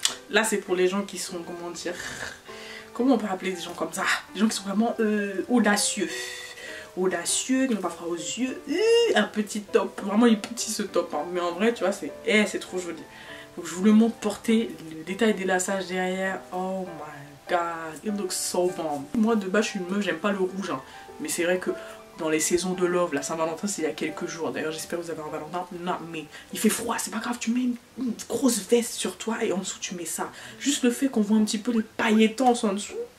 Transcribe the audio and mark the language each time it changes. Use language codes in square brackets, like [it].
[fr] Là c'est pour les gens qui sont, comment dire, comment on peut appeler des gens comme ça, des gens qui sont vraiment audacieux, qui n'ont pas froid aux yeux. Un petit top, vraiment il est petit ce top, hein. Mais en vrai tu vois c'est trop joli. Donc je vous le montre porté, le détail des lassages derrière. [en] Oh my god, it looks so bomb. [fr] Moi de base je suis une meuf, j'aime pas le rouge, hein. Mais c'est vrai que dans les saisons de love, la Saint-Valentin c'est il y a quelques jours. D'ailleurs j'espère que vous avez un Valentin. Non mais il fait froid, c'est pas grave, tu mets une grosse veste sur toi et en dessous tu mets ça. Juste le fait qu'on voit un petit peu les pailletons en dessous.